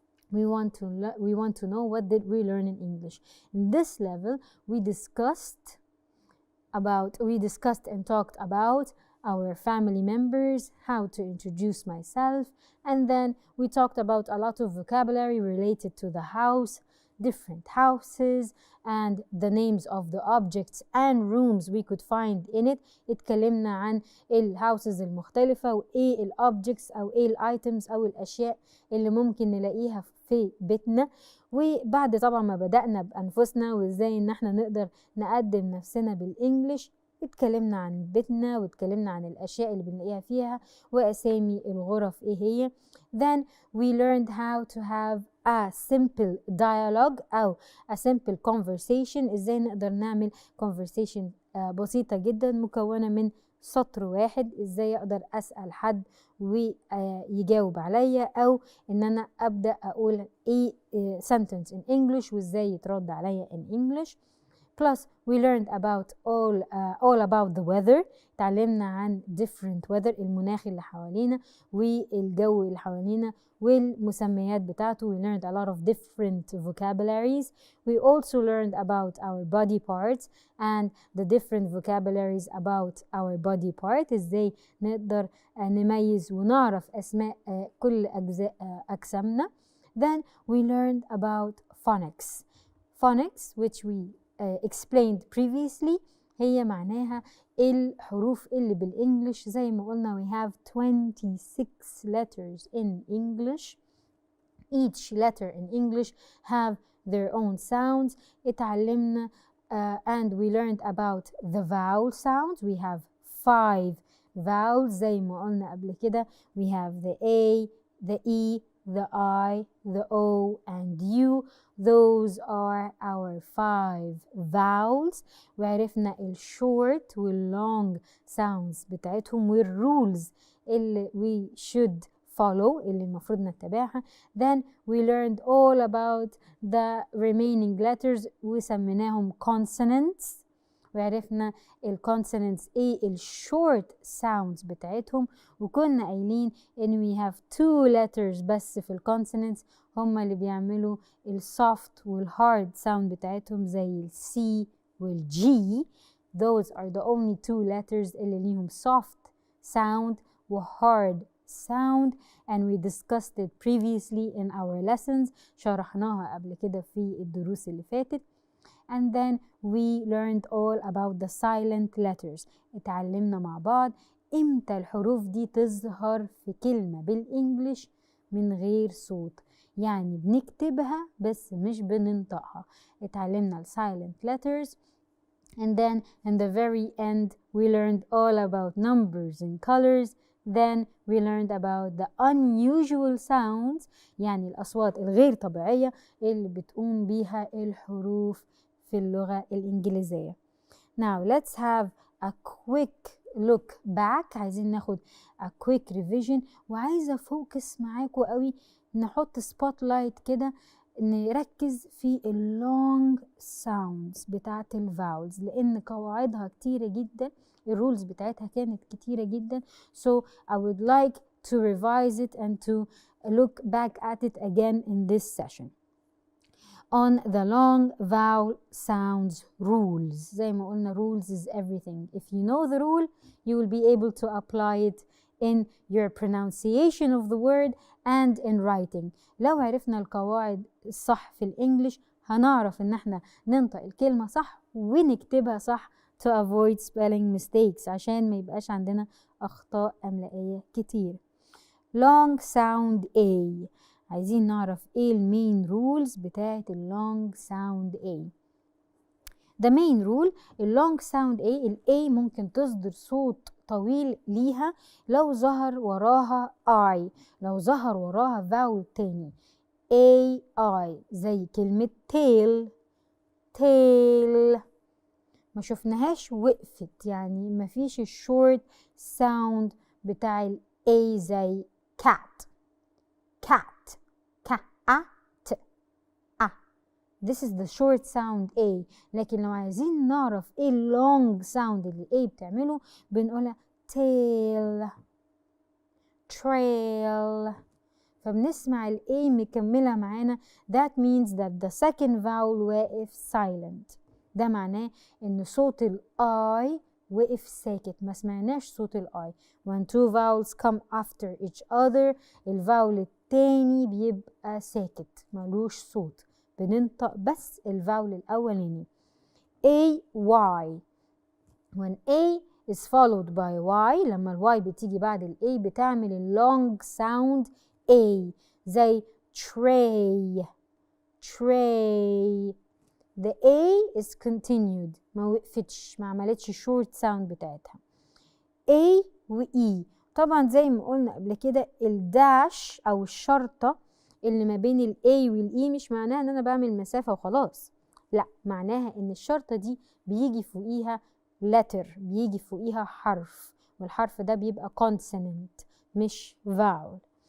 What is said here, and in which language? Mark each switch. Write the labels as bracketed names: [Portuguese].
[English] We want to know what did we learn in English. In this level, we discussed and talked about our family members, how to introduce myself, and then we talked about a lot of vocabulary related to the house, different houses, and the names of the objects and rooms we could find in it. [Arabic] اتكلمنا عن الهاوسز المختلفة وإيه الأوبجكتس أو إيه الأيتمز أو الأشياء اللي ممكن نلاقيها في بيتنا. وبعد طبعا ما بدأنا بأنفسنا وإزاي إن احنا نقدر نقدم نفسنا بالإنجليش، اتكلمنا عن بيتنا واتكلمنا عن الأشياء اللي بنلاقيها فيها وأسامي الغرف إيه هي. [English] Then we learned how to have a simple dialogue أو a simple conversation. [Arabic] إزاي نقدر نعمل conversation بسيطة جدا مكونة من سطر واحد. إزاي أقدر أسأل حد ويجاوب عليا، أو إن أنا أبدأ أقول إيه sentence in English وإزاي يترد عليا in English. [English] Plus we learned about all about the weather. [Arabic] تعلمنا عن different weather، المناخ اللي حوالينا والجو اللي حوالينا والمسميات بتاعته. [English] We learned a lot of different vocabularies. We also learned about our body parts and the different vocabularies about our body part. [Arabic] ازاي نقدر نميز ونعرف أسماء كل أجزاء أجسامنا. [English] Then we learned about phonics. Phonics which we explained previously هي معناها الحروف اللي بالإنجليش. زي ما قلنا we have 26 letters in English. Each letter in English have their own sounds. اتعلمنا and we learned about the vowel sounds. We have 5 vowels زي ما قلنا قبل كده. We have the A, the E, the I, the O, and U. Those are our 5 vowels. [Arabic] وعرفنا short long sounds بتاعتهم والrules اللي we should follow اللي المفروض نتبعها. [English] Then we learned all about the remaining letters وسميناهم consonants. [Arabic] وعرفنا consonants ايه short sounds بتاعتهم، وكنا قايلين ان we have 2 letters بس في consonants هما اللي بيعملوا soft hard sound بتاعتهم زي C G. [English] Those are the only 2 letters اللي ليهم soft sound hard sound, and we discussed it previously in our lessons. [Arabic] شرحناها قبل كده في الدروس اللي فاتت. [English] And then we learned all about the silent letters. [Arabic] اتعلمنا مع بعض امتى الحروف دي تظهر في كلمة بالإنجليش من غير صوت، يعني بنكتبها بس مش بننطقها. [English] اتعلمنا silent letters. And then in the very end we learned all about numbers and colors. Then we learned about the unusual sounds، يعني الأصوات الغير طبيعية اللي بتقوم بيها الحروف في اللغة الإنجليزية. Now let's have a quick look back. [Arabic] عايزين ناخد a quick revision، وعايزة فوكس معاكم قوي، نحط spotlight كده، نركز في long sounds بتاعت الفاولز لأن قواعدها كتيرة جدا، الرولز بتاعتها كانت كتيرة جدا. [English] So I would like to revise it and to look back at it again in this session. On the long vowel sounds rules. زي ما قلنا rules is everything. If you know the rule, you will be able to apply it in your pronunciation of the word and in writing. [Arabic] لو عرفنا القواعد الصح في الإنجليش هنعرف إن احنا ننطق الكلمة صح ونكتبها صح to avoid spelling mistakes عشان ما يبقاش عندنا أخطاء أملائية كتير. long sound A، عايزين نعرف ايه المين رولز بتاعة اللونج ساوند A. the main rule اللونج ساوند A، ال A ممكن تصدر صوت طويل ليها لو ظهر وراها I، لو ظهر وراها فاول تاني AI، زي كلمة tail. tail ما شفناهاش وقفت، يعني ما فيش الشورت ساوند بتاع ال A زي cat. [English] cat cat a. This is the short sound A. [Arabic] لكن لو عايزين نعرف ايه long sound اللي A بتعمله بنقولها tail trail. فبنسمع ال A مكملة معانا. [English] That means that the second vowel واقف silent. [Arabic] ده معناه ان صوت ال I وقف ساكت، ما سمعناش صوت ال I. When two vowels come after each other الفاول التاني بيبقى ساكت ملوش صوت، بننطق بس الفاول الأولاني. [English] A Y. When A is followed by Y، لما ال Y بتيجي بعد ال A بتعمل ال long sound A زي tray. tray. The A is continued، ما وقفتش، ما عملتش short sound بتاعتها. [Arabic] A و E طبعا زي ما قلنا قبل كده الداش أو الشرطة اللي ما بين ال A وال E مش معناها ان انا بعمل مسافة وخلاص، لا، معناها ان الشرطة دي بيجي فوقيها letter، بيجي فوقيها حرف، والحرف ده بيبقى consonant مش vowel.